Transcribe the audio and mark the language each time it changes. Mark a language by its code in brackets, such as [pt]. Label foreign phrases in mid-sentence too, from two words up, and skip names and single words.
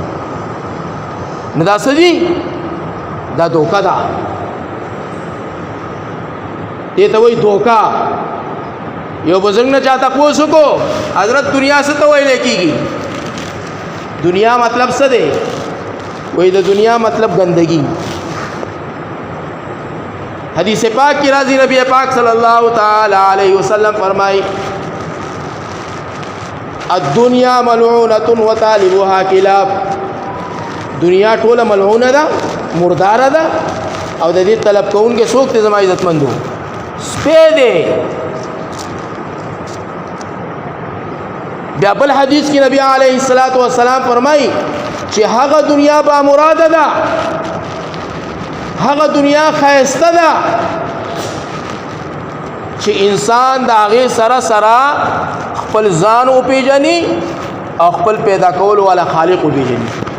[ps] نو دا څه دي؟ دا دوکه ده. دې ته وایي دوکه. یو بزرګ نه چا تپوس وکړو حضرت دنیا څه ته ویلی کېږي؟ دنیا مطلب څه دی؟ وایي د دنیا مطلب ګندګي. حدیث پاک کی راضی نبی پاک [ar] صلی اللہ تعالی علیہ وسلم [ps] فرمائی [ar] الدنیا ملعونۃ وطالبها کلاب. [ps] دنیا ټوله ملعونه ده، مرداره ده او د دې طلب کوونکي څوک دي؟ زما عزتمندو سپی دی. بیا بل حدیث کې نبی [ar] علیه الصلاۃ والسلام [ps] فرمایي چې هغه دنیا با مراده ده، هغه دنیا خیسته ده چې انسان د هغې سره سره خپل ځان وپېژني او خپل پیدا کولو والا خالق وپېژني.